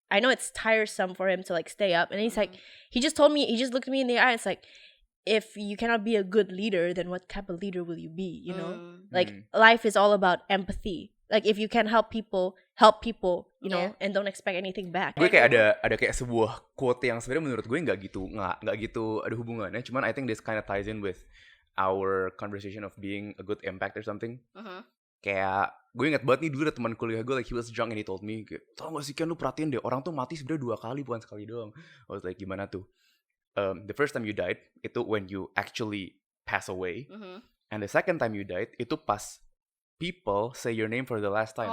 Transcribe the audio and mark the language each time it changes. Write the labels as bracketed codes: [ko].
[en] I know it's tiresome for him to like stay up. And he's like, he just told me, he just looked at me in the eye. It's like, if you cannot be a good leader, then what type of leader will you be? You know, like life is all about empathy. Like if you can help people, you know, and don't expect anything back. [id] Gue kayak ada kayak sebuah quote yang sebenarnya menurut gue nggak gitu ada hubungannya. [en] Cuman I think this kind of ties in with our conversation of being a good impact or something. [id] Kayak gue inget banget nih dulu ada teman kuliah gue, [en] like he was drunk and he told me, [id] tau gak sih Ken, lu perhatiin deh, orang tuh mati sebenarnya 2 kali bukan sekali doang. [en] I was like, [id] gimana tuh? [en] The first time you died itu when you actually pass away, and the second time you died itu pas people say your name for the last time.